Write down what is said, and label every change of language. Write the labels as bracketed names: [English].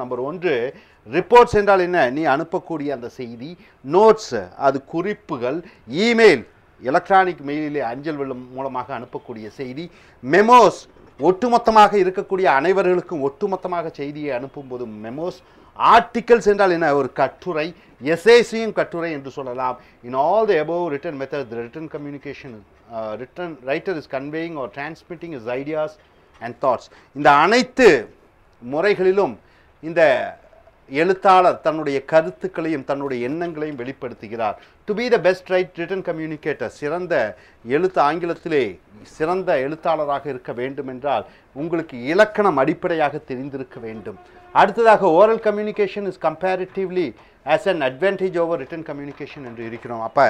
[Tamil] Number 1, reports என்றால் என்ன? நீ அனுப்பக்கூடிய அந்த செய்தி. நோட்ஸ், அது குறிப்புகள். இமெயில், எலக்ட்ரானிக் மெயிலிலே அஞ்சல் மூலமாக அனுப்பக்கூடிய செய்தி. மெமோஸ், ஒட்டுமொத்தமாக இருக்கக்கூடிய அனைவர்களுக்கும் ஒட்டுமொத்தமாக செய்தியை அனுப்பும்போது மெமோஸ். ஆர்டிகல்ஸ் என்றால் என்ன? ஒரு கட்டுரை. எஸ்ஏசியும் கட்டுரை என்று சொல்லலாம். [English] In all the above written methods, the written communication, writer is conveying or transmitting his ideas and thoughts. [Tamil] இந்த அனைத்து முறைகளிலும் இந்த எழுத்தாளர் தன்னுடைய கருத்துக்களையும் தன்னுடைய எண்ணங்களையும் வெளிப்படுத்துகிறார். [English] to be the best written communicator, [Tamil] சிறந்த ஆங்கிலத்திலே சிறந்த எழுத்தாளராக இருக்க வேண்டும் என்றால் உங்களுக்கு இலக்கணம் அடிப்படையாக தெரிந்திருக்க வேண்டும். அடுத்ததாக [English] oral communication is comparatively has an advantage over written communication [Tamil] என்று இருக்கிறோம்.